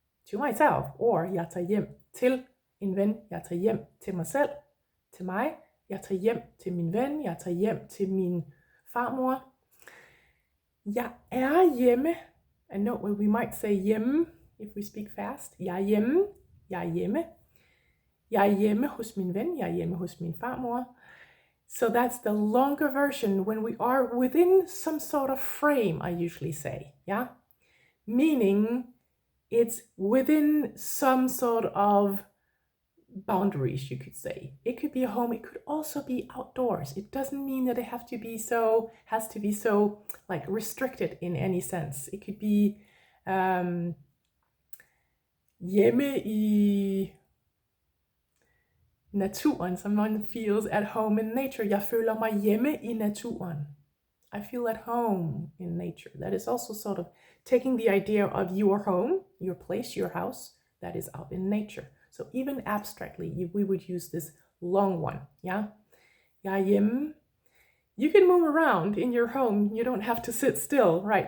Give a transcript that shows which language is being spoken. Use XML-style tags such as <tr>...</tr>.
<en>To myself, or</en> <da>jeg tager hjem til en ven. Jeg tager hjem til mig selv, til mig. Jeg tager hjem til min ven. Jeg tager hjem til min farmor. Jeg er hjemme.</da> <en>I know we might say hjemme if we speak fast.</en> <da>Jeg er hjemme. Jeg er hjemme. Jeg er hjemme hos min ven. Jeg er hjemme hos min farmor.</da> <en>So that's the longer version when we are within some sort of frame, I usually say, yeah? Meaning it's within some sort of boundaries, you could say. It could be a home, it could also be outdoors. It doesn't mean that it has to be so like restricted in any sense. It could be</en> <da>hjemme i naturen.</da> <en>Someone feels at home in nature.</en> <da>Jeg føler mig hjemme i naturen.</da> <en>I feel at home in nature. That is also sort of taking the idea of your home, your place, your house, that is out in nature. So even abstractly, we would use this long one, yeah?</en> <da>Jeg er hjemme.</da> <en>You can move around in your home. You don't have to sit still, right?</en>